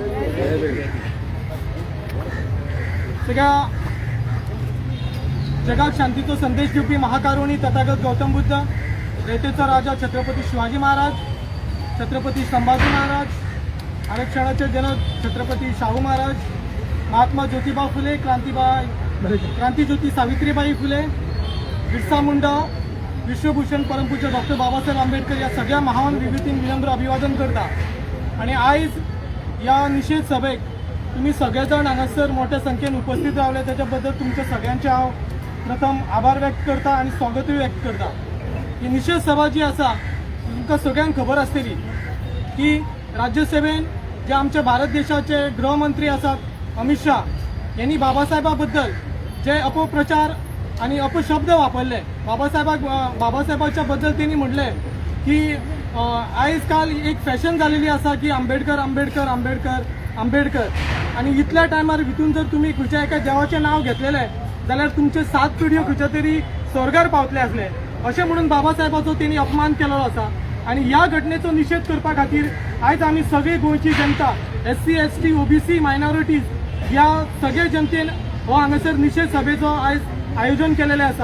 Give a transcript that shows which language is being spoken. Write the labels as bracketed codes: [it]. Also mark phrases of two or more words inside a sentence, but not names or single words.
[kok] सगळ्या जगात शांतीचा संदेश दिवपी महाकारुणी तथागत गौतम बुद्ध, रयतेचा राजा छत्रपती शिवाजी महाराज, छत्रपती संभाजी महाराज, आरक्षणाचे जनक छत्रपती शाहू महाराज, महात्मा ज्योतिबा फुले, क्रांतिज्योती सावित्रीबाई फुले, बिरसा मुंडा, विश्वभूषण परमपूज्य डॉक्टर बाबासाहेब आंबेडकर या सगळ्या महान विभूतींक विनम्र अभिवादन करता. आणि आयज या निषेध सभेक तुम्ही सगळेजण हांगासर मोठ्या संख्येन उपस्थित रावले त्याच्याबद्दल तुमच्या सगळ्यांचे हांव प्रथम आभार व्यक्त करता आणि स्वागतूय व्यक्त करता. ही निषेध सभा जी आसा तुमकां सगळ्यांक खबर आसतली की राज्यसभेन जे आमचे भारत देशाचे गृहमंत्री आसात अमित शाह यांनी बाबासाहेबा बद्दल जे अपप्रचार आणि अपशब्द वापरले, बाबासाहेबाच्या बद्दल त्यांनी म्हटले की आयज काल एक फॅशन झालेली आसा की आंबेडकर आंबेडकर आंबेडकर आंबेडकर. आणि इतल्या टायमार भितून जर तुम्ही खंयच्या एका देवाचें नाव घेतलेले जाल्यार तुमचे 7 पिढयो खंयच्या तरी स्वर्गार पावतले आसले अशें म्हणून बाबासाहेबाचो त्यांनी अपमान केलेलो आसा. आणि ह्या घटनेचो निषेध करपा खातीर आयज आमी सगळी गोंयची जनता SC ST OBC मायनॉरिटीज ह्या सगळे जनतेन हो हांगासर निषेध सभेचो आयज आयोजन केलेलें आसा.